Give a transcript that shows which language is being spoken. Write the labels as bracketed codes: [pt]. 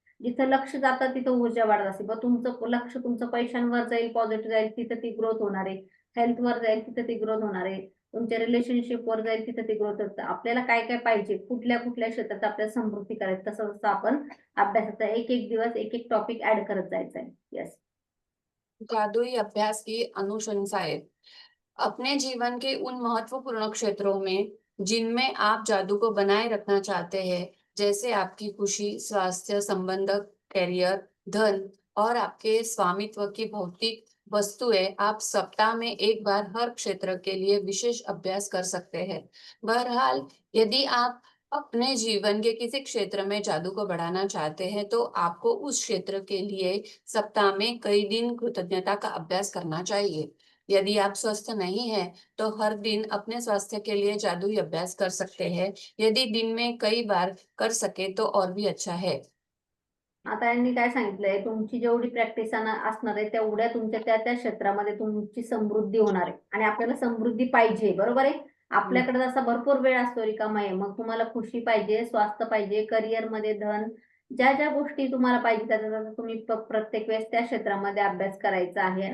[mr] जिथं लक्ष जातं तिथं ऊर्जा वाढत असते. मग तुमचं लक्ष तुमचं पैशांवर जाईल, पॉझिटिव्ह जाईल, तिथं ती ग्रोथ होणार आहे. हेल्थवर जाईल, तिथं ती ग्रोथ होणार आहे. तुमच्या रिलेशनशिपवर जाईल, तिथं ती ग्रोथ होतं. आपल्याला काय काय पाहिजे, कुठल्या क्षेत्रात आपल्याला समृद्धी करायची, तसं तसं आपण अभ्यासाचा एक एक दिवस एक एक टॉपिक ऍड करत जायचा आहे. [en] Yes. [hi] जादुई अभ्यास की अनुशंसाएं। अपने जीवन के उन महत्वपूर्ण क्षेत्रों में जिनमें आप जादू को बनाए रखना चाहते हैं, जैसे आपकी खुशी, स्वास्थ्य, संबंध, करियर, धन और आपके स्वामित्व की भौतिक वस्तुएं, आप सप्ताह में एक बार हर क्षेत्र के लिए विशेष अभ्यास कर सकते हैं। बहरहाल, यदि आप अपने जीवन के किसी क्षेत्र में जादू को बढ़ाना चाहते हैं, तो आपको उस क्षेत्र के लिए सप्ताह में कई दिन कृतज्ञता का अभ्यास करना चाहिए। यदि आप स्वस्थ नहीं हैं, तो हर दिन अपने स्वास्थ्य के लिए जादुई अभ्यास कर सकते हैं। यदि दिन में कई बार कर सके तो और भी अच्छा है। [mr] आता यांनी काय सांगितलंय, तुमची जेवढी प्रॅक्टिस असणार आहे तेवढ्या तुमच्या त्या त्या क्षेत्रामध्ये तुमची समृद्धी होणार आहे. आणि आपल्याला समृद्धी पाहिजे, बरोबर आहे. आपल्याकडे जसा भरपूर वेळ असतो रिकामा आहे, मग तुम्हाला खुशी पाहिजे, स्वास्थ्य पाहिजे, करिअरमध्ये धन, ज्या ज्या गोष्टी तुम्हाला पाहिजे त्याचा त्याचा तुम्ही प्रत्येक वेळेस त्या क्षेत्रामध्ये अभ्यास करायचा आहे.